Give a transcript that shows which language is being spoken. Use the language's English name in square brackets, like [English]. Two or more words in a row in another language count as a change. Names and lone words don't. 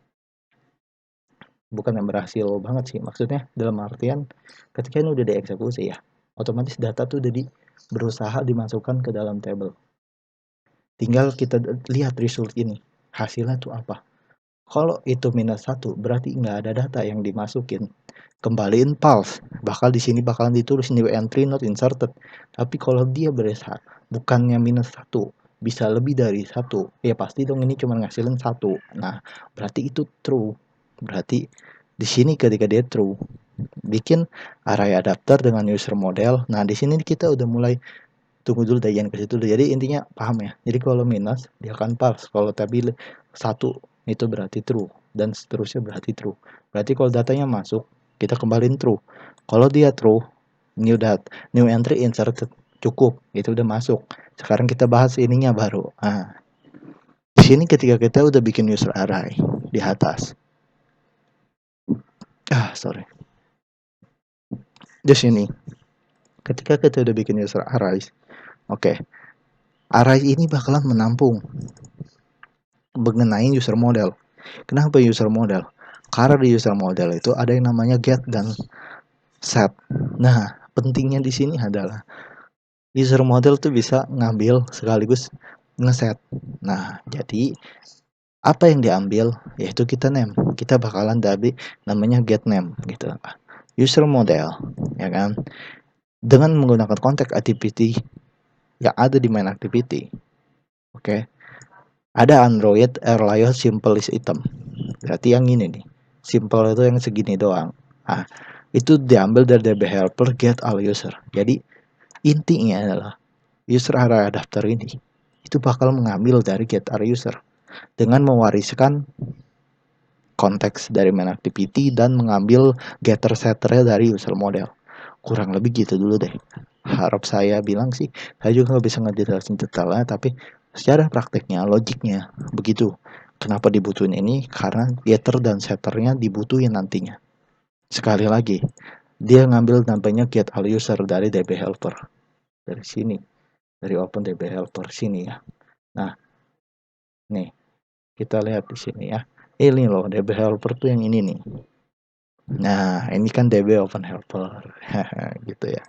[Indonesian] Bukan yang berhasil banget sih, maksudnya dalam artian ketika ini udah dieksekusi ya, otomatis data tuh udah berusaha dimasukkan ke dalam table. Tinggal kita lihat result ini, hasilnya tuh apa. Kalau itu minus satu, berarti nggak ada data yang dimasukin. Kembaliin false, bakal di sini bakalan ditulis [English] new entry not inserted. [Indonesian] Tapi kalau dia berusaha bukannya minus satu, bisa lebih dari satu, ya pasti dong ini cuma ngasilin satu. Nah, berarti itu true. Berarti di sini ketika dia true, bikin [English] array adapter [Indonesian] dengan [English] user model. [Indonesian] Nah, di sini kita udah mulai tunggu dulu deh, jangan ke situ dulu. Jadi intinya paham ya. Jadi kalau minus dia akan false, kalau tapi satu itu berarti true dan seterusnya berarti true. Berarti kalau datanya masuk, kita kembaliin true. Kalau dia true, [English] new entry inserted, [Indonesian] cukup, itu udah masuk. Sekarang kita bahas ininya baru. Nah, di sini ketika kita udah bikin [English] user array [Indonesian] di atas. Sorry. Di sini ketika kita udah bikin [English] user array, [Indonesian] oke. Array ini bakalan menampung mengenai [English] user model. [Indonesian] Kenapa [English] user model? [Indonesian] Karena di [English] user model [Indonesian] itu ada yang namanya get dan set. Nah, pentingnya di sini adalah [English] user model [Indonesian] tuh bisa ngambil sekaligus ngeset. Nah, jadi apa yang diambil yaitu kita name. Kita bakalan dari namanya [English] get name [Indonesian] gitu. [English] User model, [Indonesian] ya kan? Dengan menggunakan [English] context activity [Indonesian] yang ada di [English] main activity. [Indonesian] Oke. Ada Android Airlio [English] simple list item. [Indonesian] Berarti yang ini nih. Simple itu yang segini doang. Ah, itu diambil dari [English] DB helper get all user. [Indonesian] Jadi intinya adalah [English] user array adapter [Indonesian] ini itu bakal mengambil dari [English] get all user [Indonesian] dengan mewariskan konteks dari [English] main activity [Indonesian] dan mengambil [English] getter setternya [Indonesian] dari [English] user model. [Indonesian] Kurang lebih gitu dulu deh. Harap saya bilang sih, saya juga nggak bisa ngejelasin detailnya, tapi secara prakteknya, logiknya begitu. Kenapa dibutuhin ini? Karena getter dan setternya dibutuhin nantinya. Sekali lagi, dia ngambil namanya [English] get all user [Indonesian] dari [English] DB helper. [Indonesian] Dari sini, dari [English] open DB helper [Indonesian] sini ya. Nah, nih, kita lihat di sini ya. Ini loh, [English] DB helper [Indonesian] tuh yang ini nih. Nah, ini kan [English] DB open helper. [Indonesian] Gitu ya.